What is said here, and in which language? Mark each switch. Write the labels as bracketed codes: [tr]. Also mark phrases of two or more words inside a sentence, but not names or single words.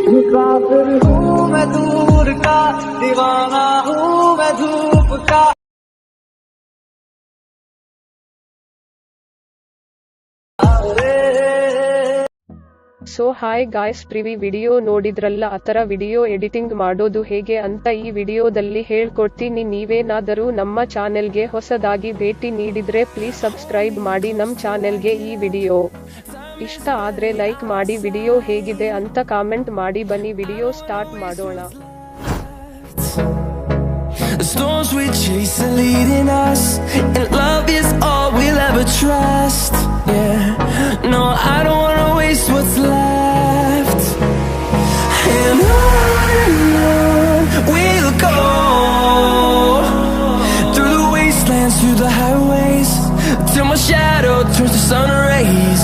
[hi] मुसाफिर हूँ मैं दूर का, दीवाना हूँ मैं धूप का। [en] so hi guys, previous video [kn] ನೋಡಿದ್ರಲ್ಲ, ಆತರ [en] video editing [kn] ಮಾಡೋದು ಹೇಗೆ ಅಂತ ಈ ವಿಡಿಯೋದಲ್ಲಿ ಹೇಳ್ಕೊಡ್ತೀನಿ. ನೀವೇನಾದರೂ ನಮ್ಮ ಚಾನೆಲ್ಗೆ ಹೊಸದಾಗಿ ಭೇಟಿ ನೀಡಿದ್ರೆ [en] please subscribe [kn] ಮಾಡಿ ನಮ್ ಚಾನೆಲ್ಗೆ. ಈ ವಿಡಿಯೋ ಇಷ್ಟ ಆದ್ರೆ ಲೈಕ್ ಮಾಡಿ, ವಿಡಿಯೋ ಹೇಗಿದೆ ಅಂತ ಕಾಮೆಂಟ್ ಮಾಡಿ. ಬನ್ನಿ [en] video start [kn] ಮಾಡೋಣ. [en] The storms we chase are leading us, and love is all we'll ever trust. Yeah, no, I don't wanna waste what's left. And on we'll go, through the wastelands, through the highways, till my shadow turns to sun rays.